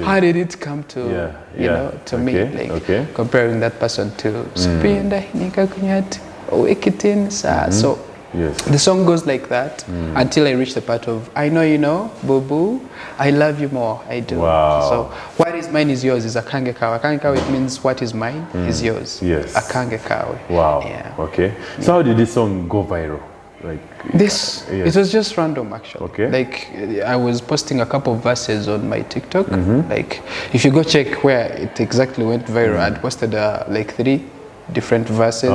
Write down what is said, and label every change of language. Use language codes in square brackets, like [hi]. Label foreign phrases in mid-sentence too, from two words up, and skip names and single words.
[en] how did it come to, you know, to me? Okay, Like okay. comparing that person to Supienda Hinika Kunyat Oekitin Sa. So Yes. the song goes like that until I reach the part of, I know you know, boo boo, I love you more, I do. Wow. So what is mine is yours is [luy] a kange kawe. Kange kawe, [en] it means what is mine is yours. Yes. [luy] A kange kawe. [en] Wow. Yeah. Okay. So how did this song go viral? Like This, yes. it was just random actually. Okay. Like I was posting a couple of verses on my TikTok. Like if you go check where it exactly went viral, I'd posted like 3 different verses.